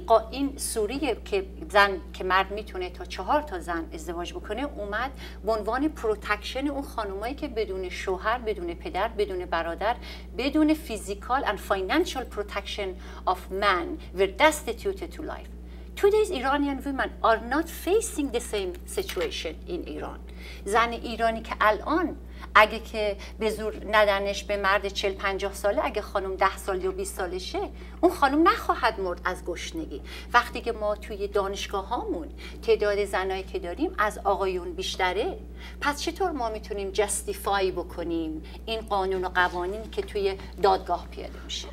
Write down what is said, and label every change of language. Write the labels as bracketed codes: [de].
[fa] این سوریه که زن که مرد میتونه تا 4 تا زن ازدواج بکنه اومد به عنوان پروتکشن اون خانومایی که بدون شوهر، بدون پدر، بدون برادر، بدون [en] physical and financial protection of man were destitute to life. Today's Iranian women are not facing the same situation in Iran. [fa] زن ایرانی که الان اگه که به زور ندنش به مرد 40-50 ساله، اگه خانم 10 سال یا 20 سالشه، اون خانم نخواهد مرد از گشنگی. وقتی که ما توی دانشگاه هامون تعداد زنایی که داریم از آقایون بیشتره، پس چطور ما میتونیم جستیفای بکنیم این قانون و قوانینی که توی دادگاه پیاده میشه؟